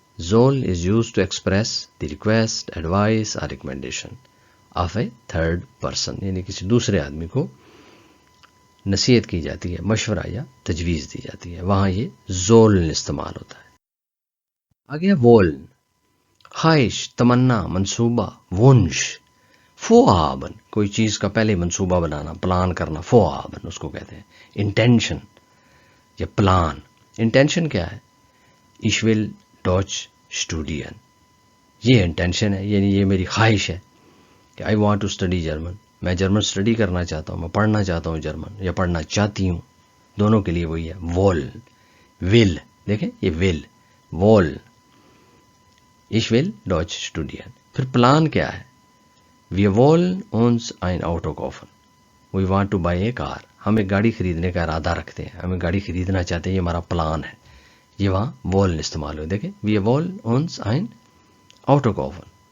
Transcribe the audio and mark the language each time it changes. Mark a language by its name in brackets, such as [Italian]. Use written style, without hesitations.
[English] زول is used to express the request, advice اور recommendation of a third person, [Urdu] یعنی کسی دوسرے آدمی کو نصیحت کی جاتی ہے، مشورہ یا تجویز دی جاتی ہے، وہاں یہ زولن استعمال ہوتا ہے. آگے وولن، خواہش، تمنا، منصوبہ، ونش. فوآبن، کوئی چیز کا پہلے منصوبہ بنانا، پلان کرنا، فوآبن اس کو کہتے ہیں. انٹینشن یا پلان. انٹینشن کیا ہے؟ [German] ich will Deutsch studieren. [Urdu] یہ انٹینشن ہے، یعنی یہ میری خواہش ہے کہ [English] I want to study German. [Urdu] میں جرمن اسٹڈی کرنا چاہتا ہوں، میں پڑھنا چاہتا ہوں جرمن، یا پڑھنا چاہتی ہوں. دونوں کے لیے وہی ہے وول. ول، دیکھیں یہ ول وول. [German] ich will Deutsch studieren. [Urdu] پھر پلان کیا ہے؟ [German] wir wollen uns ein Auto kaufen. [English] we want to buy a car. [Urdu] ہم ایک گاڑی خریدنے کا ارادہ رکھتے ہیں، ہمیں گاڑی خریدنا چاہتے ہیں، یہ ہمارا پلان ہے. یہ وہاں وولن استعمال ہوئے. دیکھیں [German] wir wollen uns ein Auto kaufen.